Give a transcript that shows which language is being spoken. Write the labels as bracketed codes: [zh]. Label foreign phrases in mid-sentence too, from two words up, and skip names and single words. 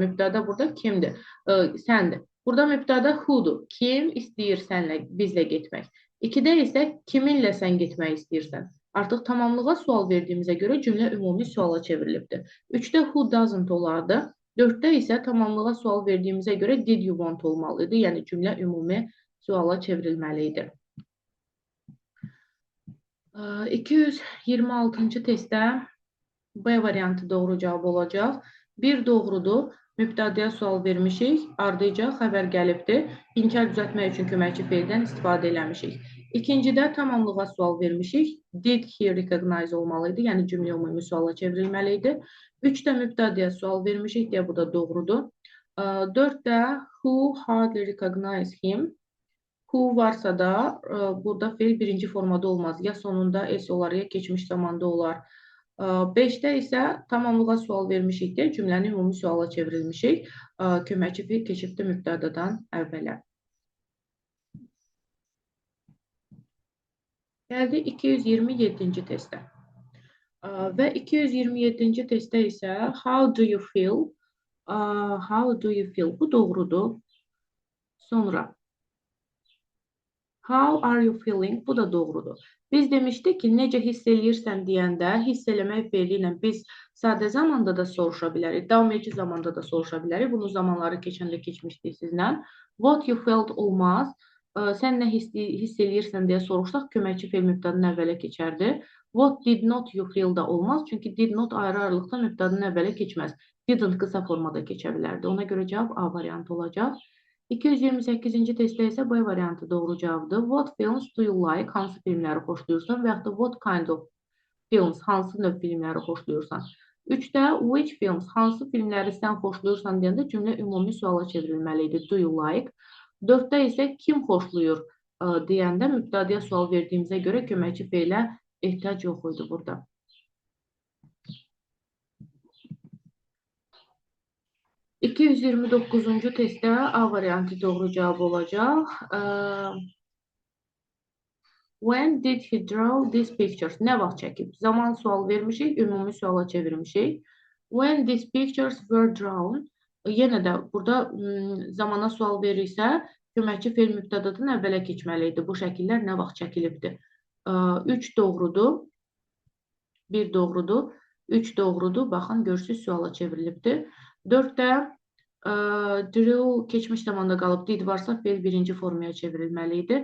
[az] Mübtədə burada kimdir? Səndir. Burada mübtədə who'dur. Kim istəyir sənlə, bizlə getmək? 2-də isə kiminlə sən getmək istəyirsən? Artıq tamamlığa sual verdiyimizə görə cümlə ümumi suala çevrilibdir. 3-də [en] who doesn't [az] olardı. 4-də isə tamamlığa sual verdiyimizə görə [en] did you want [az] olmalıydı. Yəni cümlə ümumi suala çevrilməli idi. 226-cı testdə B variantı doğru cavab olacaq. 1 doğrudur. Mübtədəyə sual vermişik. Ardınca xəbər gəlibdir. İnkar düzəltmək üçün köməkçi feildən istifadə eləmişik. İkincidə tamamlığa sual vermişik. [en] Did he recognize olmalıydı. [az] Yəni cümlə ümumi suala çevrilməli idi. 3-də mübtədəyə sual vermişik deyə bu da doğrudur. [en] 4-də who hardly recognize him. [az] Who varsa da burada feil birinci formada olmaz. Ya sonunda S olar, ya keçmiş zamanda olar. 5-də isə tamamlığa sual vermişik deyə cümləni ümumi suala çevrilmişik. Köməkçi feil keçibdir mübtədadan əvvələ. Gəldi 227-ci testə. Və 227-ci testdə isə [en] how do you feel? How do you feel? [az] Bu doğrudur. [en] Sonra how are you feeling? [az] Bu da doğrudur. Biz demişdik ki, necə hiss eləyirsən deyəndə, hiss eləmək feili ilə biz sadə zamanda da soruşa bilərik, davam edici zamanda da soruşa bilərik. Bunu zamanları keçəndə keçmişdik sizlə. [en] What you felt olmaz. [az] Sən nə hiss eləyirsən deyə soruşsaq, köməkçi feil mübtədanın əvvələ keçərdi. [en] What did not you feel da olmaz. [az] Çünki [en] did not [az] ayrı-ayrılıqda mübtədanın əvvələ keçməz. Didn't qısa formada keçə bilərdi. Ona görə cavab A variantı olacaq. 228-ci testdə isə B variantı doğru cavabdır. [en] What films do you like? [az] Hansı filmləri xoşlayırsan? [en] Və yaxud da what kind of films? [az] Hansı növ filmləri xoşlayırsan? [en] 3-də which films? [az] Hansı filmləri sən xoşlayırsan deyəndə cümlə ümumi suala çevrilməli idi. [en] Do you like? [az] 4-də isə kim xoşlayır deyəndə mübtədəyə sual verdiyimizə görə köməkçi feilə ehtiyac yox idi burada. 229-cu testdə A variantı doğru cavab olacaq. [en] When did he draw these pictures? [az] Nə vaxt çəkib? Zaman sual vermişik, ümumi suala çevirmişik. [en] When these pictures were drawn, [az] yenə də burada zamana sual verirsə, köməkçi feil mübtədadan əvvələ keçməli idi. Bu şəkillər nə vaxt çəkilibdir? 3 doğrudur, 1 doğrudur, 3 doğrudur. Baxın, görürsünüz, suala çevrilibdir. 4-də drew keçmiş zamanda qalıb, did varsa feil birinci formaya çevrilməli idi.